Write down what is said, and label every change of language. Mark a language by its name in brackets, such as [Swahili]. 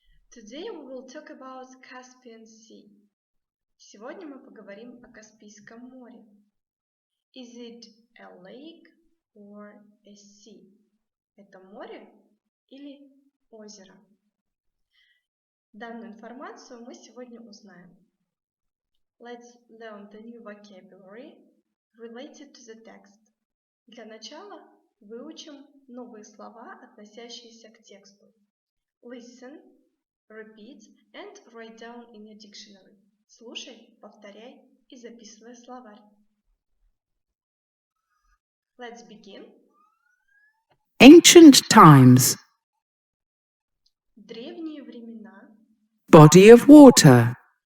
[English] Today we will talk about Caspian Sea. [Russian] Сегодня мы поговорим о Каспийском море. [English] Is it a lake or a sea? [Russian] Это море или озеро? Данную информацию мы сегодня узнаем. [English] Let's learn the new vocabulary related to the text. [Russian] Для начала выучим новые слова, относящиеся к тексту. [English] Listen, repeat and write down in your dictionary. [Russian] Слушай, повторяй и записывай в словарь. [English] Let's begin. Ancient times. [Russian] Древние времена. [English] Body of water.